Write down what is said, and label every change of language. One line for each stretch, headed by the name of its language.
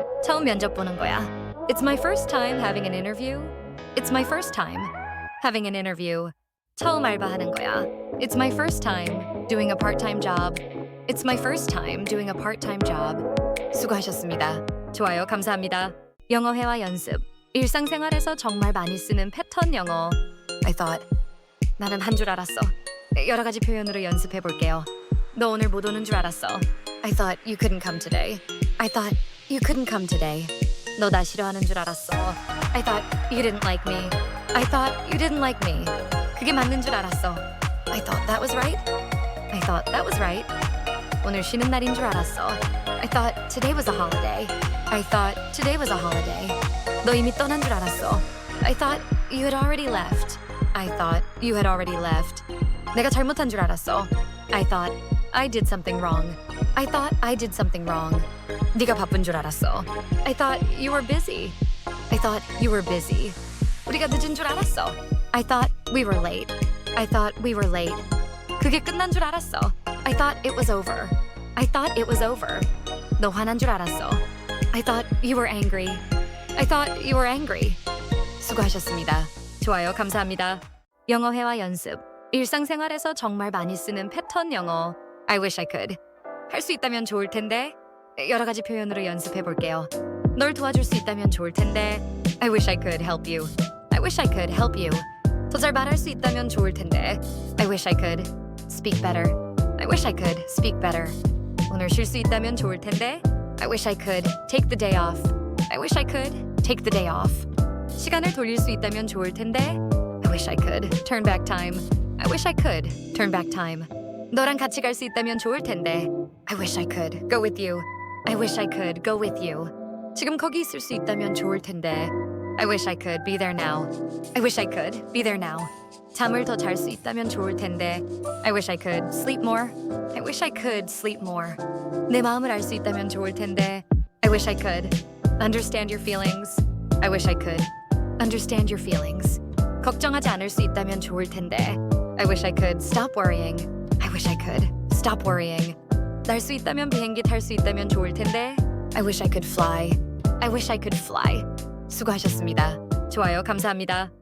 Korean: 처음 면접 보는 거야.
English: It's my first time having an interview. It's my first time having an interview.
Korean: 처음 알바하는 거야.
English: It's my first time doing a part-time job. It's my first time doing a part-time job.
Korean: 수고하셨습니다. 좋아요, 감사합니다. 영어 회화 연습. 일상생활에서 정말 많이 쓰는 패턴 영어.
English: I thought.
Korean: 나는 한 줄 알았어. 여러 가지 표현으로 연습해 볼게요. 너 오늘 못 오는 줄 알았어.
English: I thought you couldn't come today. I thought you couldn't come today.
Korean: 너 나 싫어하는 줄 알았어.
English: I thought you didn't like me. I thought you didn't like me.
Korean: 그게 맞는 줄 알았어.
English: I thought that was right. I thought that was right.
Korean: 오늘 쉬는 날인 줄 알았어.
English: I thought today was a holiday. I thought today was a holiday.
Korean: 너 이미 떠난 줄 알았어.
English: I thought you had already left. I thought you had already left.
Korean: 내가 잘못한 줄 알았어.
English: I thought I did something wrong. I thought I did something wrong.
Korean: 네가 바쁜 줄 알았어.
English: I thought you were busy. I thought you were busy.
Korean: 우리가 늦은 줄 알았어.
English: I thought we were late. I thought we were late.
Korean: 그게 끝난 줄 알았어.
English: I thought it was over. I thought it was over.
Korean: 너 화난 줄 알았어.
English: I thought you were angry. I thought you were angry.
Korean: 수고하셨습니다. 좋아요, 감사합니다. 영어 회화 연습. 일상생활에서 정말 많이 쓰는 패턴 영어.
English: I wish I could.
Korean: 할 수 있다면 좋을 텐데. 여러 가지 표현으로 연습해 볼게요. 널 도와줄 수 있다면 좋을 텐데.
English: I wish I could help you. I wish I could help you.
Korean: 더 잘 말할 수 있다면 좋을 텐데.
English: I wish I could speak better. I wish I could speak better.
Korean: 오늘 쉴 수 있다면 좋을 텐데.
English: I wish I could take the day off. I wish I could take the day off.
Korean: 시간을 돌릴 수 있다면 좋을 텐데.
English: I wish I could turn back time. I wish I could turn back time.
Korean: 너랑 같이 갈 수 있다면 좋을 텐데.
English: I wish I could go with you. I wish I could go with you.
Korean: 지금 거기 있을 수 있다면 좋을 텐데.
English: I wish I could be there now. I wish I could be there now.
Korean: 잠을 더 잘 수 있다면 좋을 텐데.
English: I wish I could sleep more. I wish I could sleep more.
Korean: 내 마음을 알 수 있다면 좋을 텐데.
English: I wish I could understand your feelings. I wish I could understand your feelings.
Korean: 걱정하지 않을 수 있다면 좋을 텐데.
English: I wish I could stop worrying. I wish I could stop worrying.
Korean: 날 수 있다면 비행기 탈 수 있다면 좋을 텐데.
English: I wish I could fly. I wish I could fly.
Korean: 수고하셨습니다. 좋아요, 감사합니다.